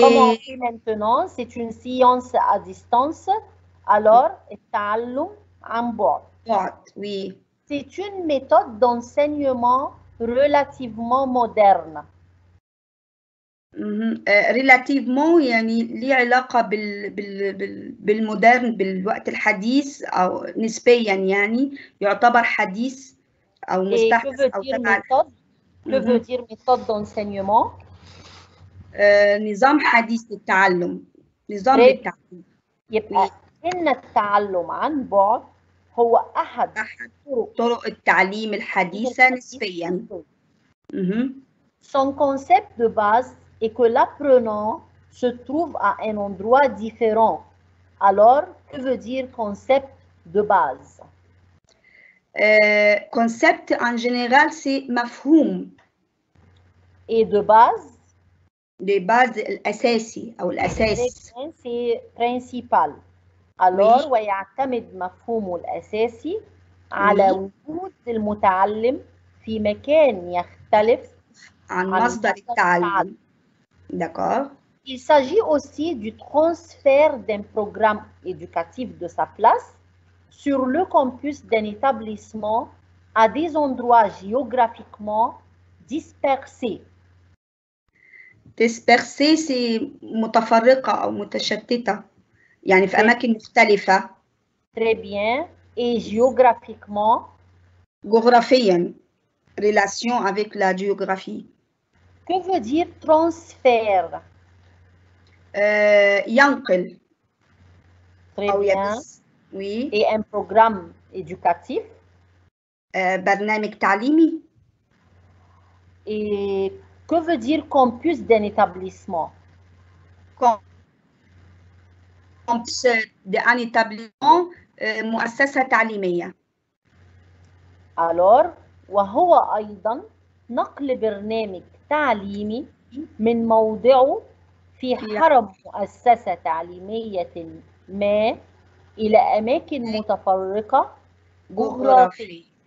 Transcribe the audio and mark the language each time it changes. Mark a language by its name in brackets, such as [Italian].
[French] comme on fait maintenant, c'est une science à distance. Alors, [Arabic] التعلم عن بعد. [French] Oui. C'est une méthode d'enseignement relativement moderne. relativement [Arabic] يعني ليه علاقة بالمودرن بالوقت الحديث أو نسبيا يعني يعتبر حديث أو مستحدث أو تبع [French] méthode? Que veut dire méthode d'enseignement? [Arabic] نظام حديث للتعلم نظام للتعلم. يبقى إن التعلم عن بعد هو أحد طرق التعليم الحديثة نسبيا. [French] Son concept de base est que l'apprenant se trouve à un endroit différent. Alors, que veut dire concept de base? Concept en général, c'est [Arabic] مفهوم. [French] Et de base? De base [Arabic] الأساسي أو الأساس. [French] C'est principal. Alors, [Arabic] ويعتمد مفهومه الأساسي على وجود المتعلم في مكان يختلف عن مصدر التعلم. [French] D'accord. Il s'agit aussi du transfert d'un programme éducatif de sa place sur le campus d'un établissement à des endroits géographiquement dispersés. dispersé c'est [Arabic] متفرقة أو متشتتة يعني في أماكن مختلفة. [French] Très bien. Et géographiquement, [Arabic] جغرافيا [French] relation avec la géographie. que veut dire transfert? [Arabic] ينقل [French] Très [Arabic] أو [French] bien. [Arabic] يبث. [French] oui. Et un programme éducatif? [Arabic] برنامج تعليمي. [French] Et que veut dire campus d'un établissement? campus d'un établissement [Arabic] مؤسسة تعليمية. [French] Alors, [Arabic] وهو أيضا نقل برنامج تعليمي من موضعه في حرم مؤسسة تعليمية ما إلى أماكن متفرقة جغرافية.